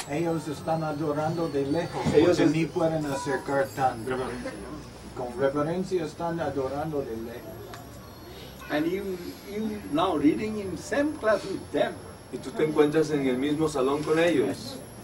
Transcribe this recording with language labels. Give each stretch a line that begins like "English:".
Spanish: Ellos están adorando de lejos, Ellos porque ni pueden acercar tan. Con reverencia están adorando de lejos.
English: And you now reading in same class with them.
Spanish: Y tú te encuentras en el mismo salón con ellos.